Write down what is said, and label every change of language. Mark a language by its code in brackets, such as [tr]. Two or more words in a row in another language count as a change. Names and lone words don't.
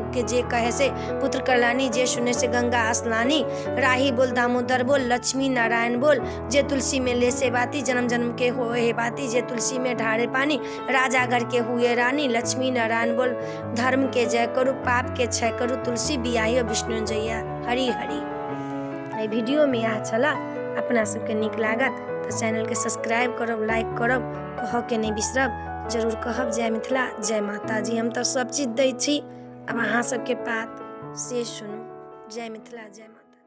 [mai] के जे कहे से पुत्र कल्याणी, जे सुने से गंगा स्नानी। राही बोल दामोदर बोल, लक्ष्मी नारायण बोल। जे तुलसी में ले से बाती, जन्म जन्म के होए बाती। जे तुलसी में ढारे पानी, राजा घर के हुए रानी। लक्ष्मी नारायण बोल, धर्म के जय करू, पाप के क्षय करू। तुलसी बियाही विष्णु जैया। हरि हरि। वीडियो में यह छला, अपना सबके नीक लागत तो चैनल के सब्सक्राइब करब, लाइक करब, कह के नहीं बिसरब। जरूर कहब जय मिथिला, जय माता जी। हम तो सब चीज दै छी, अब अहाँ सबके बात से सुनू। जय मिथिला, जय माता।